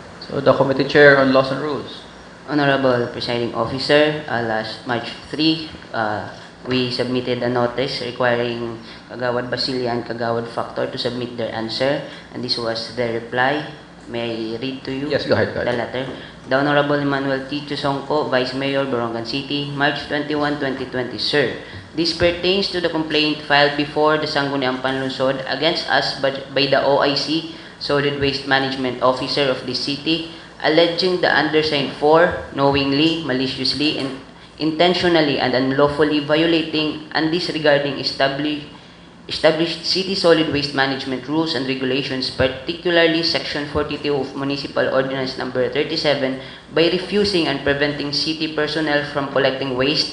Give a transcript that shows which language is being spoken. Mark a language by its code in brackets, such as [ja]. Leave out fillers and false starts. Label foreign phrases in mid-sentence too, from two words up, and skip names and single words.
[en] So the committee chair on laws and rules. Honorable Presiding Officer, last March 3, we submitted a notice requiring Kagawad Basilia and Kagawad Factor to submit their answer, and this was their reply. May I read to you? Yes, go ahead. The letter. The Honorable Emmanuel T. Chusongco, Vice Mayor, Borongan City, March 21, 2020. Sir, this pertains to the complaint filed before the Sangguniang Panlungsod against us by the OIC, Solid Waste Management Officer of this city, alleging the undersigned for knowingly, maliciously, and intentionally and unlawfully violating and disregarding established city solid waste management rules and regulations, particularly Section 42 of Municipal Ordinance Number 37, by refusing and preventing city personnel from collecting waste,